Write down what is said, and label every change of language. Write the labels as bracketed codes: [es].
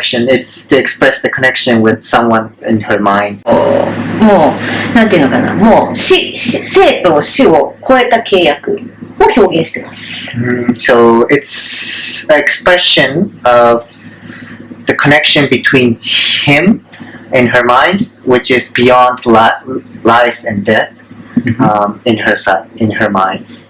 [en] It's to express the connection with someone in her mind. [ja] もう、なんていうのかな、もう、生と死を超えた契約を表現してます。 [en] So it's an expression of the connection between him and her mind, which is beyond life and death, in her mind.